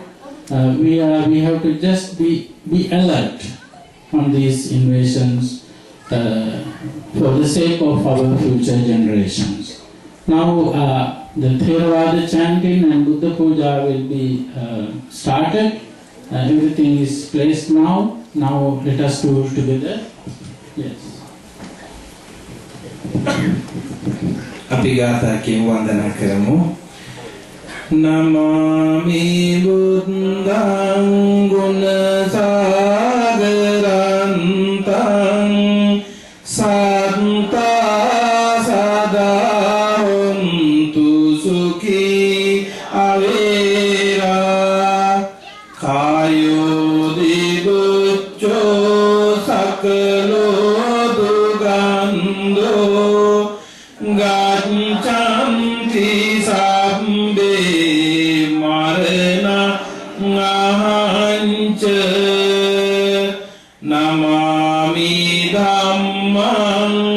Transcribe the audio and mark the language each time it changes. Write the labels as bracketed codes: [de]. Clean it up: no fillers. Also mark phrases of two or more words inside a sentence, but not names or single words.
[en] We have to just be alert on these invasions for the sake of our future generations. Now the Theravada chanting and Buddha Puja will be started. Everything is placed now. Now let us do it together. Yes. [si] අපි ගාථාකින් වන්දනා කරමු. [pi] නමාමි බුද්ධං ගුණ සාගරන්තං සත්තා සදා හොන්තු සුඛී අවේරා කායෝ දිබුච්චෝ සකලෝ දුගන්ධෝ Gacchanti sabbe marana ngahanca namami dhammang